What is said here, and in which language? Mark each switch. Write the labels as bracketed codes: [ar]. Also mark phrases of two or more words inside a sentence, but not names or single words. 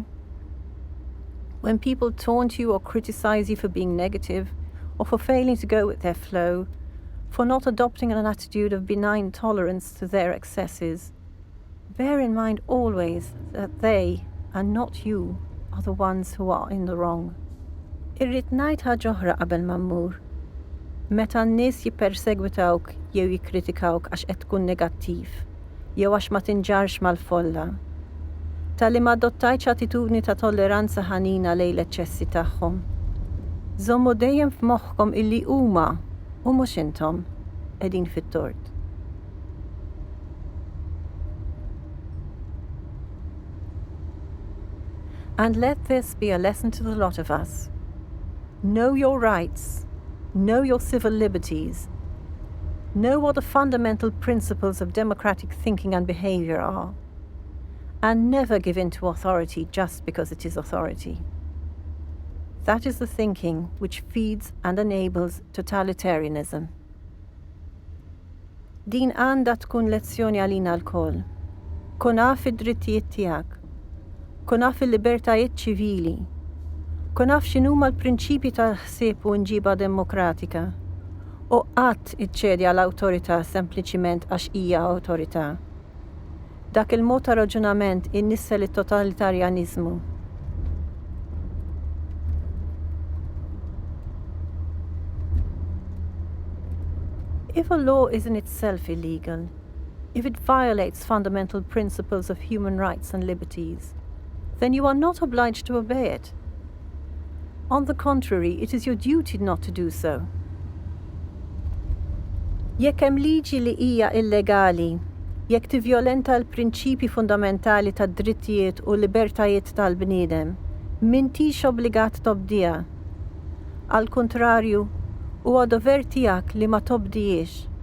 [en] When people taunt you or criticize you for being negative, or for failing to go with their flow, for not adopting an attitude of benign tolerance to their excesses, bear in mind always that they, and not you, are the ones who are in the wrong. [mt] Irrid ngħid ħaġa oħra qabel ma mmur. Meta n-nies jippersegwitawk jew jikkritikawk għax qed tkun negattiv, jew għax ma tinġarx mal-folla, tal-li ma adottajtx attitudni ta' tolleranza ħanina lejn l-eċċessi tagħhom. Żommu dejjem f'moħħkom illi huma u mhux intom qegħdin fit-tort. [en] And let this be a lesson to the lot of us. Know your rights. Know your civil liberties. Know what the fundamental principles of democratic thinking and behavior are. And never give in to authority just because it is authority. That is the thinking which feeds and enables totalitarianism. [mt] Din għandha tkun lezzjoni għalina l-koll. Kun naf id-drittijiet tiegħek. Kun naf il-libertajiet ċivili. Kun naf x'inhuma l-prinċipji ta' ħsieb u nġiba demokratika. U qatt iċċedi għall-awtorità sempliċiment għax hija awtorità. Dak il-mod ta' raġunament innissel it-totalitarjanizmu. [en] If a law is in itself illegal, if it violates fundamental principles of human rights and liberties, then you are not obliged to obey it. On the contrary, it is your duty not to do so. [mt] Jekk hemm liġi li hija illegali, jekk tivjolenta l-prinċipji fundamentali tad-drittijiet u l-libertajiet tal-bniedem, m'intix obbligat tobdiha. Al kontrarju, huwa dover tiegħek li ma tobdihiex.